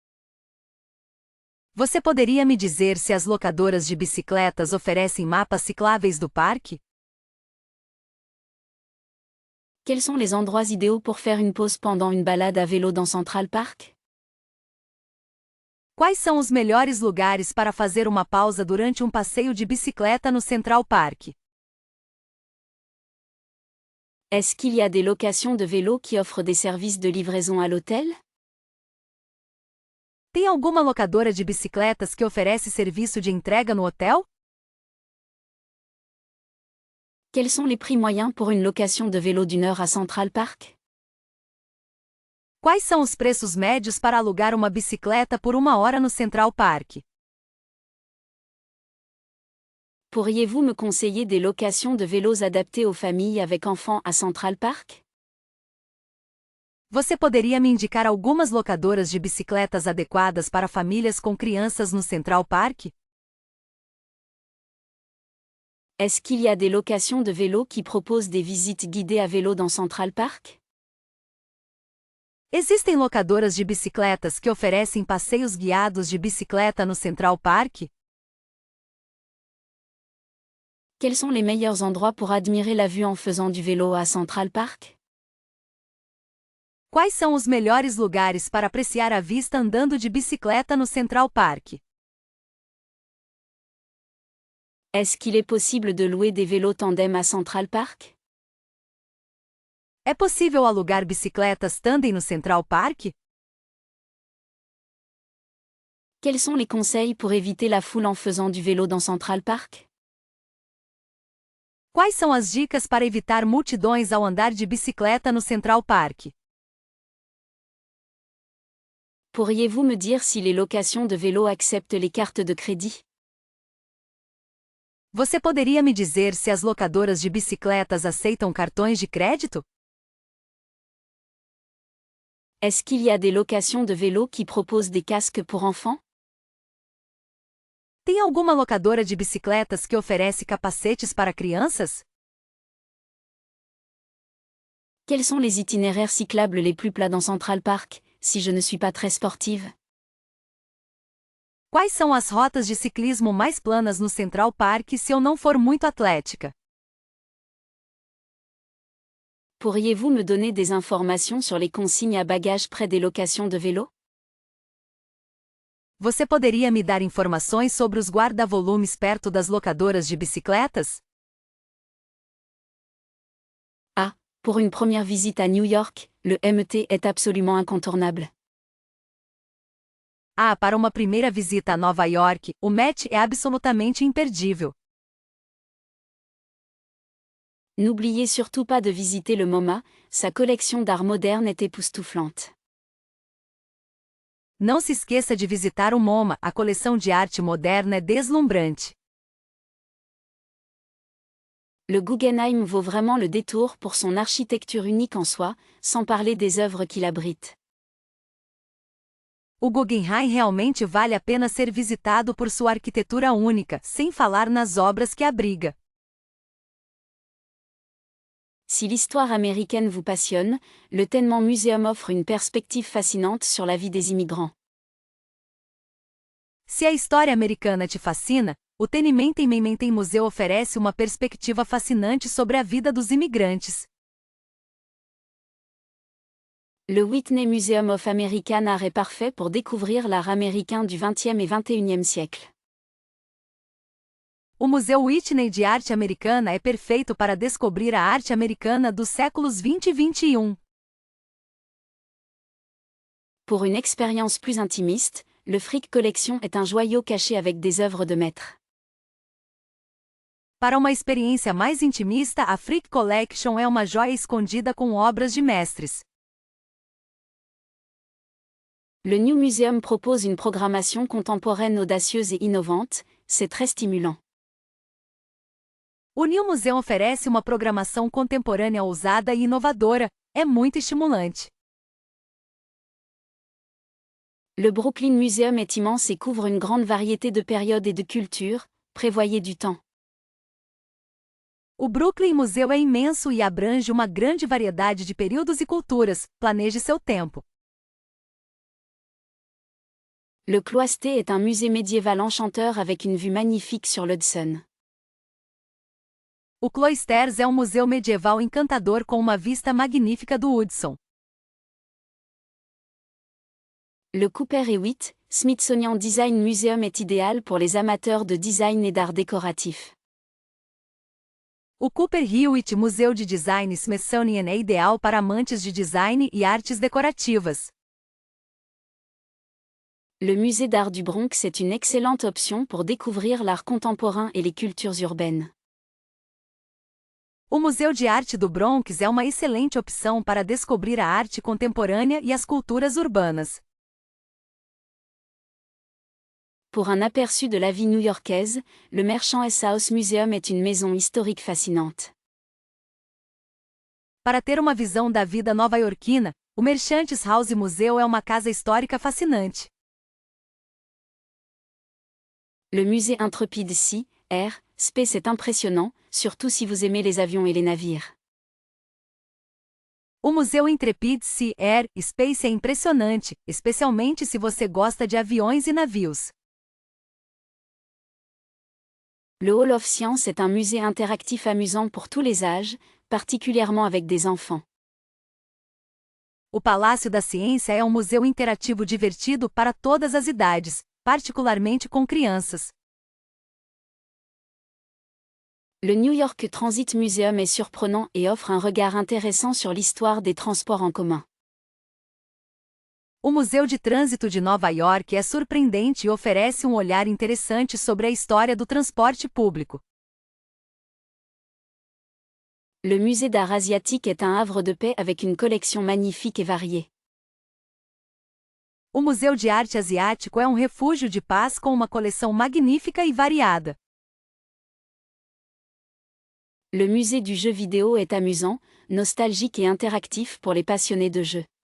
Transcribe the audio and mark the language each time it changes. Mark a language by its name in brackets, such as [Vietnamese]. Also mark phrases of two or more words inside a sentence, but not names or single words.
[Portuguese] Você poderia me dizer se as locadoras de bicicletas oferecem mapas cicláveis do parque? [French] Quels sont les endroits idéaux pour faire une pause pendant une balade à vélo dans Central Park? [Portuguese] Quais são os melhores lugares para fazer uma pausa durante um passeio de bicicleta no Central Park? [French] Est-ce qu'il y a des locations de vélos qui offrent des services de livraison à l'hôtel? [Portuguese] Tem alguma locadora de bicicletas que oferece serviço de entrega no hotel? [French] Quels sont les prix moyens pour une location de vélo d'une heure à Central Park? [Portuguese] Quais são os preços médios para alugar uma bicicleta por uma hora no Central Park? [French] Pourriez-vous me conseiller des locations de vélos adaptés aux familles avec enfants à Central Park? [Portuguese] Você poderia me indicar algumas locadoras de bicicletas adequadas para famílias com crianças no Central Park? [French] Est-ce qu'il y a des locations de vélos qui proposent des visites guidées à vélo dans Central Park? [Portuguese] Existem locadoras de bicicletas que oferecem passeios guiados de bicicleta no Central Park? [French] Quels sont les meilleurs endroits pour admirer la vue en faisant du vélo à Central Park? [Portuguese] Quais são os melhores lugares para apreciar a vista andando de bicicleta no Central Park? [French] Est-ce qu'il est possible de louer des vélos tandem à Central Park? [Portuguese] É possível alugar bicicletas tandem no Central Park? [French] Quels sont les conseils pour éviter la foule en faisant du vélo dans Central Park? [Portuguese] Quais são as dicas para evitar multidões ao andar de bicicleta no Central Park? [French] Pourriez-vous me dire si les locations de vélos acceptent les cartes de crédit? [Portuguese] Você poderia me dizer se as locadoras de bicicletas aceitam cartões de crédito? [French] Est-ce qu'il y a des locations de vélos qui proposent des casques pour enfants? [Portuguese] Tem alguma locadora de bicicletas que oferece capacetes para crianças? [French] Quels sont les itinéraires cyclables les plus plats dans Central Park, si je ne suis pas très sportive? [Portuguese] Quais são as rotas de ciclismo mais planas no Central Park se eu não for muito atlética? [French] Pourriez-vous me donner des informations sur les consignes à bagages près des locations de vélos? [Portuguese] Você poderia me dar informações sobre os guarda-volumes perto das locadoras de bicicletas? [French] Pour une première visite à New York, le MT est absolument incontournable. [Portuguese] Para uma primeira visita a Nova York, o Met é absolutamente imperdível. [French] N'oubliez surtout pas de visiter le MoMA, sa collection d'art moderne est époustouflante. [Portuguese] Não se esqueça de visitar o MoMA, a coleção de arte moderna é deslumbrante. [French] Le Guggenheim vaut vraiment le détour pour son architecture unique en soi, sans parler des œuvres qu'il abrite. [Portuguese] O Guggenheim realmente vale a pena ser visitado por sua arquitetura única, sem falar nas obras que abriga. [French] Si l'histoire américaine vous passionne, le Tenman Museum offre une perspective fascinante sur la vie des immigrants. [Portuguese] Se a história americana te fascina, o Tenman Museu oferece uma perspectiva fascinante sobre a vida dos imigrantes. [French] Le Whitney Museum of American Art est parfait pour découvrir l'art américain du XXe et XXIe siècle. [Portuguese] O Museu Whitney de Arte Americana é perfeito para descobrir a arte americana dos séculos 20 e 21. [French] Pour une expérience plus intimiste, le Frick Collection est un joyau caché avec des œuvres de maître. [Portuguese] Para uma experiência mais intimista, a Frick Collection é uma joia escondida com obras de mestres. [French] Le New Museum propose une programmation contemporaine audacieuse et innovante, c'est très stimulant. [Portuguese] O New Museum oferece uma programação contemporânea ousada e inovadora, é muito estimulante. [French] Le Brooklyn Museum est immense et couvre une grande variété de périodes et de cultures, prévoyez du temps. [Portuguese] O Brooklyn Museu é imenso e abrange uma grande variedade de períodos e culturas, planeje seu tempo. [French] Le Cloisté est un musée médiéval enchanteur avec une vue magnifique sur l'Hudson. [Portuguese] O Cloisters é um museu medieval encantador com uma vista magnífica do Hudson. [French] Le Cooper Hewitt, Smithsonian Design Museum est idéal pour les amateurs de design et d'art décoratif. [Portuguese] O Cooper Hewitt Museu de Design Smithsonian é ideal para amantes de design e artes decorativas. [French] Le Musée d'art du Bronx est une excellente option pour découvrir l'art contemporain et les cultures urbaines. [Portuguese] O Museu de Arte do Bronx é uma excelente opção para descobrir a arte contemporânea e as culturas urbanas. [French] Pour un aperçu de la vie new-yorkaise, le Merchant House Museum est une maison historique fascinante. [Portuguese] Para ter uma visão da vida nova-iorquina, o Merchants House Museu é uma casa histórica fascinante. [French] Le musée Intrepid Sea, Air, Space est impressionnant, surtout si vous aimez les avions et les navires. [Portuguese] O Museu Intrepid Sea, Air, Space é impressionante, especialmente se você gosta de aviões e navios. [French] Le Hall of Science est un musée interactif amusant pour tous les âges, particulièrement avec des enfants. [Portuguese] O Palácio da Ciência é um museu interativo divertido para todas as idades, particularmente com crianças. [French] Le New York Transit Museum est surprenant et offre un regard intéressant sur l'histoire des transports en commun. [Portuguese] O Museu de Trânsito de Nova York é surpreendente e oferece um olhar interessante sobre a história do transporte público. [French] Le musée d'art asiatique est un havre de paix avec une collection magnifique et variée. [Portuguese] O Museu de Arte Asiático é um refúgio de paz com uma coleção magnífica e variada. [French] Le musée du jeu vidéo est amusant, nostalgique et interactif pour les passionnés de jeux.